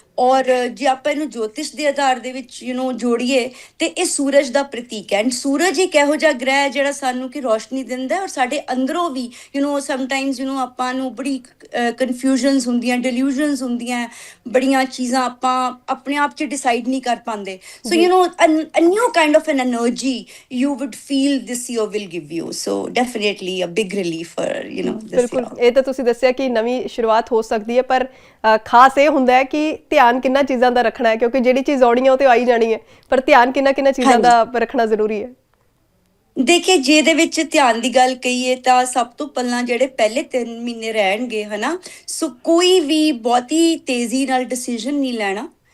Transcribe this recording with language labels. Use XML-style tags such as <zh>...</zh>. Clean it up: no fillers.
<pa>ਔਰ ਜੇ ਆਪਾਂ ਇਹਨੂੰ ਜੋਤਿਸ਼ ਦੇ ਆਧਾਰ ਦੇ ਵਿੱਚ ਜੋੜੀਏ ਤੇ ਇਹ ਸੂਰਜ ਦਾ ਪ੍ਰਤੀਕ ਹੈ। ਐਂਡ ਸੂਰਜ ਇੱਕ ਇਹੋ ਜਿਹਾ ਗ੍ਰਹਿ ਹੈ ਜਿਹੜਾ ਸਾਨੂੰ ਕਿ ਰੋਸ਼ਨੀ ਦਿੰਦਾ ਔਰ ਸਾਡੇ ਅੰਦਰੋਂ ਵੀ ਸਮਟਾਈਮਸ ਆਪਾਂ ਨੂੰ ਬੜੀ ਕਨਫਿਊਜ਼ਨਸ ਹੁੰਦੀਆਂ, ਡਿਲੂਜ਼ਨਸ ਹੁੰਦੀਆਂ, ਬੜੀਆਂ ਚੀਜ਼ਾਂ ਆਪਾਂ ਆਪਣੇ ਆਪ 'ਚ ਡਿਸਾਈਡ ਨਹੀਂ ਕਰ ਪਾਉਂਦੇ।</pa> <en>So a new kind of an energy you would feel this year will give you. So definitely a big relief for this</en> <pa>ਬਿਲਕੁਲ,</pa> <en>year.</en> <pa>ਇਹ ਤਾਂ ਤੁਸੀਂ ਦੱਸਿਆ ਕਿ ਨਵੀਂ ਸ਼ੁਰੂਆਤ ਹੋ ਸਕਦੀ ਹੈ, ਪਰ ਖਾਸ ਇਹ ਹੁੰਦਾ ਹੈ ਕਿ ਧਿਆਨ ਕਿੰਨਾ ਚੀਜ਼ਾਂ ਦਾ ਰੱਖਣਾ ਹੈ, ਕਿਉਂਕਿ ਜਿਹੜੀ ਚੀਜ਼ ਆਉਣੀ ਹੈ ਉਹ ਤੇ ਆਈ ਜਾਣੀ ਹੈ, ਪਰ ਧਿਆਨ ਕਿੰਨਾ ਚੀਜ਼ਾਂ ਦਾ ਰੱਖਣਾ ਜ਼ਰੂਰੀ ਹੈ। ਦੇਖੇ ਜੇ ਇਹਦੇ ਵਿੱਚ ਧਿਆਨ ਦੀ ਗੱਲ ਕਹੀਏ ਤਾਂ ਸਭ ਤੋਂ ਪਹਿਲਾਂ ਜਿਹੜੇ ਪਹਿਲੇ 3 ਮਹੀਨੇ ਰਹਿਣਗੇ ਹਨਾ, ਸੋ ਕੋਈ ਵੀ ਬਹੁਤੀ ਤੇਜ਼ੀ ਨਾਲ ਡਿਸੀਜਨ ਨਹੀਂ ਲੈਣਾ।</pa>